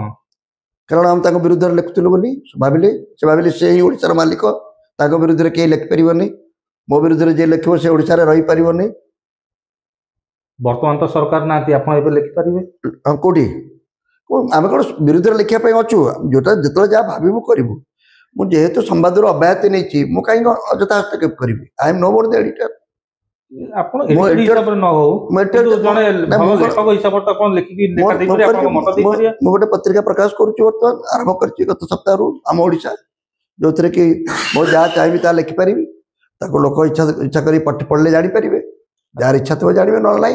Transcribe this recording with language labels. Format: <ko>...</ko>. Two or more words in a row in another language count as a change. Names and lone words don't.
<or>କାରଣ ଆମେ ତାଙ୍କ ବିରୁଦ୍ଧରେ ଲେଖୁଥିଲୁ ବୋଲି ଭାବିଲେ, ସେ ଭାବିଲେ ସେ ହିଁ ଓଡ଼ିଶାର ମାଲିକ, ତାଙ୍କ ବିରୁଦ୍ଧରେ କେହି ଲେଖିପାରିବନି, ମୋ ବିରୁଦ୍ଧରେ ଯିଏ ଲେଖିବ ସେ ଓଡ଼ିଶାରେ ରହିପାରିବନି। ବର୍ତ୍ତମାନ ତ ସରକାର ନାହାନ୍ତି, ଆପଣ ଏବେ ଲେଖିପାରିବେ। କୋଉଠି? ଆମେ କ'ଣ ବିରୁଦ୍ଧରେ ଲେଖିବା ପାଇଁ ଅଛୁ? ଯୋଉଟା ଯେତେବେଳେ ଯାହା ଭାବିବୁ କରିବୁ। ମୁଁ ଯେହେତୁ ସମ୍ବାଦରୁ ଅବ୍ୟାହତି ନେଇଛି, ମୁଁ କାହିଁକି ଅଯଥା ହସ୍ତକ୍ଷେପ କରିବି?</or> <en>I am no more the editor.</en> <or>ଆପଣ ଏଡିଟର ହିସାବରେ ନ ହଉ, ଜଣେ ଭଲ ଲେଖକ ହିସାବରେ ତ ଆପଣ ଲେଖିକି ଲେଖା ଦେଇପାରିବେ, ଆପଣଙ୍କ ମତ ଦେଇପାରିବେ। ମୁଁ ଗୋଟେ ପତ୍ରିକା ପ୍ରକାଶ କରୁଛି, ବର୍ତ୍ତମାନ ଆରମ୍ଭ କରିଛି ଗତ ସପ୍ତାହରୁ, ଆମ ଓଡ଼ିଶା, ଯୋଉଥିରେ କି ମୁଁ ଯାହା ଚାହିଁବି ତାହା ଲେଖିପାରିବି। ତାକୁ ଲୋକ ଇଚ୍ଛା କରି ପଢ଼ିଲେ ଜାଣିପାରିବେ, ଯାହାର ଇଚ୍ଛା ଥିବ ଜାଣିବେ, ନହେଲେ ନାହିଁ।</or>